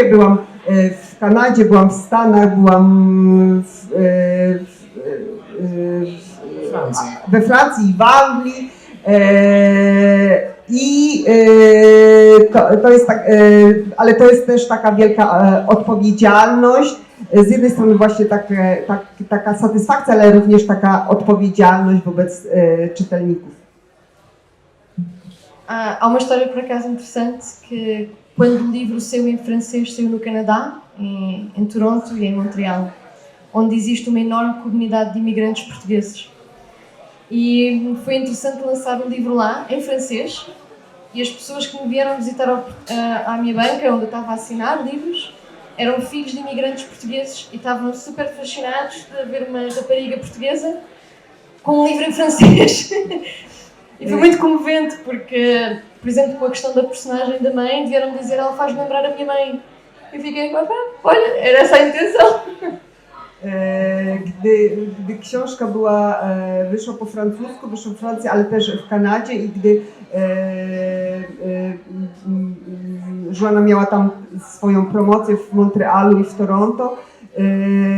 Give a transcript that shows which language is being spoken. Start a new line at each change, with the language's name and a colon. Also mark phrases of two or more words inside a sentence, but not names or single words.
Polish: Byłam w Kanadzie, byłam w Stanach, byłam we Francji i w Anglii. I to jest tak, ale to jest też taka wielka odpowiedzialność. Z jednej strony właśnie taka satysfakcja, ale również taka odpowiedzialność wobec czytelników.
Portuguese: Há uma história por acaso interessante que quando o livro saiu em francês, saiu no Canadá, em Toronto e em Montreal, onde existe uma enorme comunidade de imigrantes portugueses. E foi interessante lançar um livro lá, em francês, e as pessoas que me vieram visitar à minha banca, onde eu estava a assinar livros, eram filhos de imigrantes portugueses e estavam super fascinados de ver uma rapariga portuguesa com um livro em francês. E foi muito comovente porque, por exemplo, com a questão da personagem da mãe, vieram-me dizer: ela faz lembrar a minha mãe. Eu fiquei: olha, era essa a intenção.
Polish: Gdy książka wyszła po francusku, wyszła w Francji, ale też w Kanadzie i gdy Joana miała tam swoją promocję w Montrealu i w